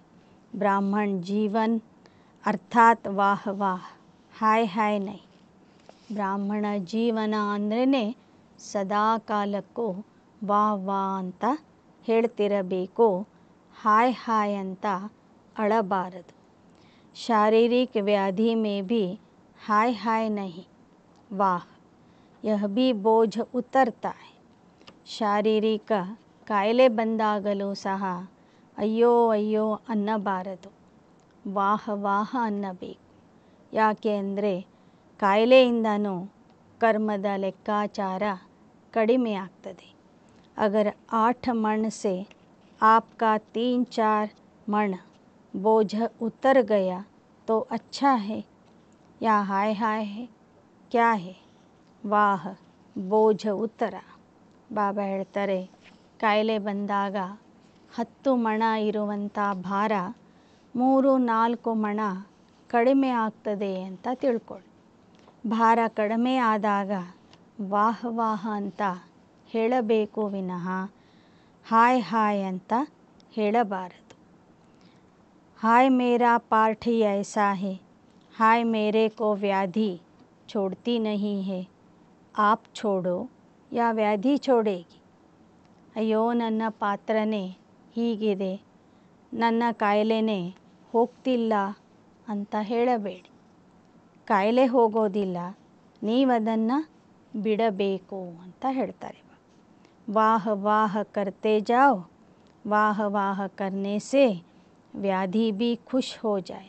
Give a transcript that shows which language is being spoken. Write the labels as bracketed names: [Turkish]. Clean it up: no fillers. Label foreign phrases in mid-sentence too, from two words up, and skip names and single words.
[Hindi] ब्राह्मण जीवन अर्थात वाह वाह, हाय हाय नहीं. [Kannada] ಬ್ರಾಹ್ಮಣ ಜೀವನ ಅಂದ್ರೇ ಸದಾ ಕಾಲಕ್ಕೂ [Hindi] वाह वाह [Kannada] ಅಂತ ಹೇಳ್ತಿರಬೇಕು. [Hindi] हाय हाय [Kannada] ಅಂತ ಅಳಬಾರದು. [Hindi] शारीरिक व्याधि में भी हाय हाय नहीं, वाह यह भी बोझ उतरता है. [Kannada] ಶಾರೀರಿಕ ಕಾಯಿಲೆ ಬಂದಾಗಲೂ ಸಹ ಅಯ್ಯೋ ಅಯ್ಯೋ ಅನ್ನಬಾರದು, [Hindi] वाह वाह [Kannada] ಅನ್ನಬೇಕು. ಯಾಕೆ ಅಂದರೆ ಕಾಯಿಲೆಯಿಂದನೂ ಕರ್ಮದ ಲೆಕ್ಕಾಚಾರ ಕಡಿಮೆ ಆಗ್ತದೆ. [Hindi] ಅಗರ್ 8 मण से आपका 3-4 मण बोझ उतर गया तो अच्छा है या हाय हाय है, क्या है? वाह बोझ उतर. [Kannada] ಬಾಬಾ ಹೇಳ್ತಾರೆ, ಕಾಯಿಲೆ ಬಂದಾಗ 10 ಮಣ ಇರುವಂಥ ಭಾರ 3-4 ಮಣ ಕಡಿಮೆ ಆಗ್ತದೆ ಅಂತ ತಿಳ್ಕೊಳ್ಳಿ. ಭಾರ ಕಡಿಮೆ ಆದಾಗ [Hindi] वाह वाह [Kannada] ಅಂತ ಹೇಳಬೇಕು ವಿನಃ [Hindi] हाय हाय [Kannada] ಅಂತ ಹೇಳಬಾರದು. [Hindi] हाय मेरा पार्ट ही ऐसा है, हाय मेरे को व्याधि छोड़ती नहीं है, आप छोड़ो या व्याधि छोड़ेगी. [Kannada] ಅಯ್ಯೋ ನನ್ನ ಪಾತ್ರನೇ ಹೀಗಿದೆ, ನನ್ನ ಕಾಯಿಲೆನೇ ಹೋಗ್ತಿಲ್ಲ ಅಂತ ಹೇಳಬೇಡಿ. ಕಾಯಿಲೆ ಹೋಗೋದಿಲ್ಲ, ನೀವದನ್ನು ಬಿಡಬೇಕು ಅಂತ ಹೇಳ್ತಾರೆ. [Hindi] वाह वाह करते जाओ, वाह वाह करने से व्याधि भी खुश हो जाए.